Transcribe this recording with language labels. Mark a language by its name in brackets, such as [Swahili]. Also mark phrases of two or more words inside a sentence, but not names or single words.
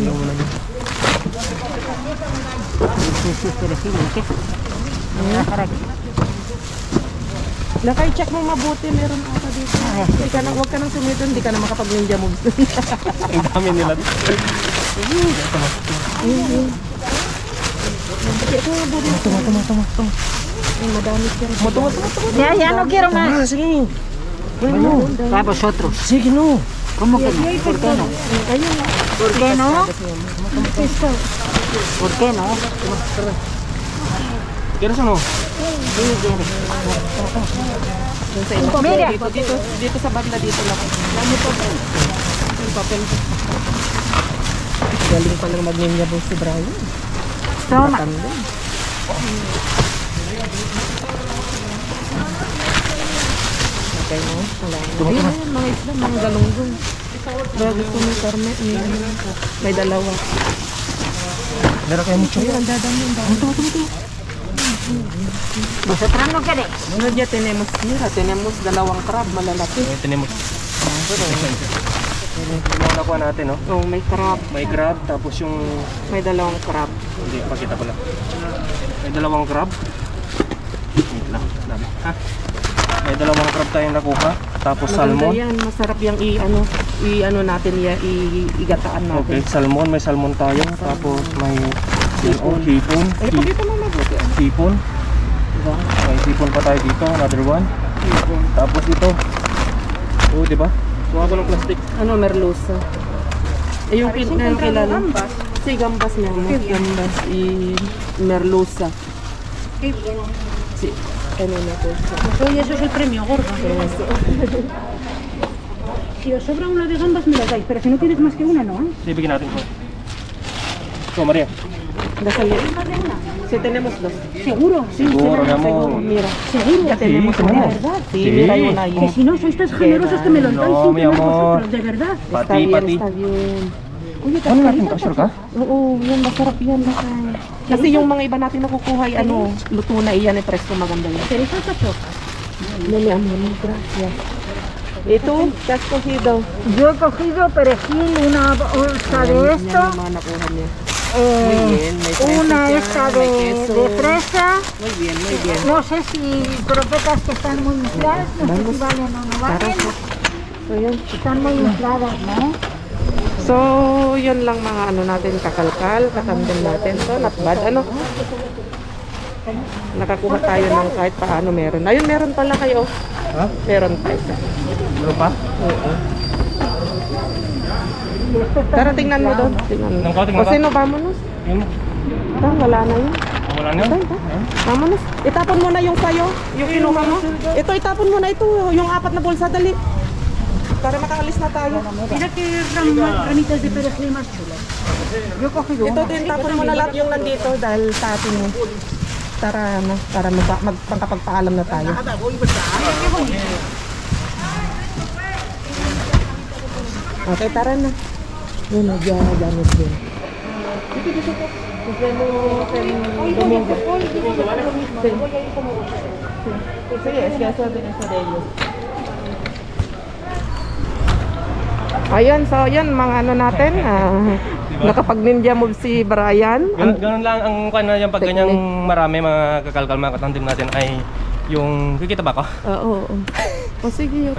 [Filipino] Lakay, check mo mabuti, meron ata dito. Huwag ka nang sumito, hindi ka na makapag- [English] ninja moves. [Filipino] Ang dami nila dito. Check mo mabuti. Tumo. Ay, madami siya. Tumo. [Spanish] ya no quiero más. [Filipino] Sige. [Spanish] Va vosotros. [Filipino] Sige no. [Spanish] ¿Cómo que no? ¿Por qué no? [Filipino] Ayun. [Spanish] ¿Por qué no? ¿Por qué no? ¿Quieres o no? Mira, [Filipino] dito sa banda dito lang. Lamo pa ba? Yung papel. Galing pa lang mag-ninja boss si Brian. [Spanish] Toma. [Filipino] Okay mo? Ayun, mga isla, mga galunggong. Kaya gusto mo karne, may dalawa. Meron kayo mucho. Ayun, ang dadami. [Spanish] ¿Vosotras no queréis? [Filipino] Ano dyan, tenemos dalawang crab, malalaki. Tenemos. Yung nakuha natin, no? Oh, may crab. May crab, tapos yung... May dalawang crab. Hindi, pakita ko lang. May dalawang crab. Wait lang, dami. Ha? May dalawang crab tayong nakuha. Tapos salmon. Maganda yan, masarap yung i-ano natin yan, igataan natin. Okay, salmon. May salmon tayo. Tapos may... Hipon. Ay, pakita mo mabuti. Hipon. Diba? May hipon pa tayo dito. [English] Another one. [Filipino] Tapos ito. Oh, diba? Kuha ko ng plastic. Ano, merluza. Eh, yung kilala. Gambas. Si gambas niya. Gambas. Merluza. Si, ano na po siya. [Spanish] Oye, eso es el premio, gordo. Si os sobra una de gambas, me la dais. Pero si no tienes más que una, ¿no? [Filipino] Sige, bigyan natin ko. So, Maria. [Spanish] Dasali. Si tenemos dos. ¿Seguro? Siguro, mi amor. Mira. ¿Seguro? Ya tenemos Sí, una. tenemos. ¿Verdad? Sí, Sí. mira, hay una ahí. Que si no sois tan generosos que me lo dais No, sin mi tener amor. vosotros, de verdad. Está bien, está bien. Oye, [Filipino] Ano natin ka? Sure ka? Oo, yan, masarap yan. Kasi yung mga iba natin nakukuha ay ano, luto na iyan, eh, presko maganda yan. [Spanish] ¿Queréis alcachofa? No, mi amor, gracias. Ito, ¿qué has cogido? Yo he cogido perejil, una bolsa de esto, [Filipino] Yan yung mga nakuha niya. [Spanish] Muy bien, may fresa una [Filipino] dyan, [Spanish] esta [Filipino] may queso. [Spanish] de fresa. Muy bien, muy bien. No sé si croquetas que están muy infladas, no sé si valen o no valen. [Filipino] So, yun. [Spanish] Están muy infladas, ¿no? [Filipino] So, yun lang mga ano natin, kakalkal, katandem natin. [English] So, not bad. [Filipino] Ano? Nakakuha tayo ng kahit paano meron. Ayun, meron pala kayo. Ha? Meron tayo. Meron pa? Oo. Tara, tingnan mo doon. Tingnan mo. Nang ka, tingnan O, ka. sino, vamonos. Yun. Wala na yun. Wala na yun. [Spanish] Vamonos. [Filipino] Itapon mo na yung sayo, yung kinuha mo. Ito, itapon mo na ito. Yung 4 na bolsa, dali. Para makaalis na tayo. [Spanish] Mira que ramitas de perejil más chulas. Yo he cogido [Filipino] Ito [Spanish] una. [Filipino] din, tapon mo na lahat yung nandito dahil sa atin mo. Para magpagpaalam na tayo. Okay, tara na. Yun, dyan din. Dito po. Domingo. Sige, [Spanish] es que eso de ellos. [Filipino] Ayun, so yun, mga ano natin, nakapag- [English] ninja move [Filipino] si Brian. Ganun lang ang kanya yung pag ganyang marami mga kakalkal mga katandim natin ay yung kikita ba ko? Oo. O sige, okay.